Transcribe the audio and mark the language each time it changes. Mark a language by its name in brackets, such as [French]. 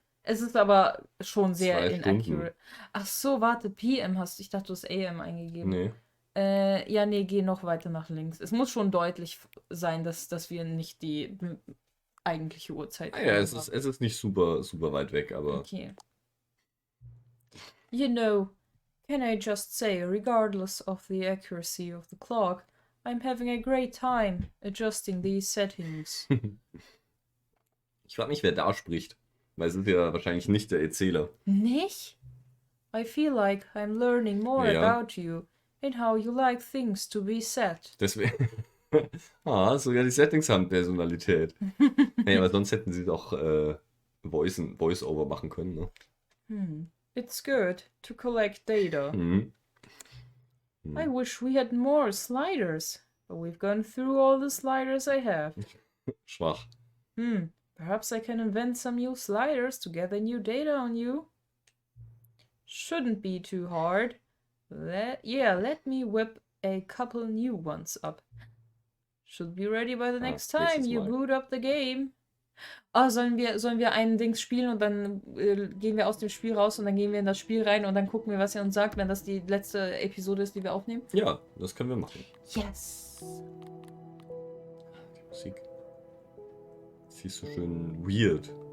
[German] Es ist aber schon sehr 2 Stunden. inaccurate. Ach so, warte, PM hast du. Ich dachte, du hast AM eingegeben. Nee. Ja, nee, geh noch weiter nach links. Es muss schon deutlich sein, dass wir nicht die eigentliche Uhrzeit Ah, ja, es haben. ist nicht super, super weit weg, aber. Okay. [English] You know, can I just say, regardless of the accuracy of the clock, I'm having a great time adjusting these settings. [German] Ich frage mich, wer da spricht. Weil es ist ja wahrscheinlich nicht der Erzähler. Nicht? [English] I feel like I'm learning more [German] Ja. [English] about you and how you like things to be set. [German] Deswegen. Sogar die Settings haben Personalität. Naja, aber sonst hätten sie doch Voice-Over machen können, ne? [English] It's good to collect data. Mhm. I wish we had more sliders, but we've gone through all the sliders I have. [German] Schwach. [English] Perhaps I can invent some new sliders to gather new data on you. Shouldn't be too hard. Let me whip a couple new ones up. Should be ready by the next time [German] nächstes [English] you [German] Mal. [English] boot up the game. [German] Sollen wir einen Dings spielen und dann gehen wir aus dem Spiel raus und dann gehen wir in das Spiel rein und dann gucken wir, was er uns sagt, wenn das die letzte Episode ist, die wir aufnehmen? Ja, das können wir machen. [English] Yes! [German] Die Musik. Sie ist so schön weird.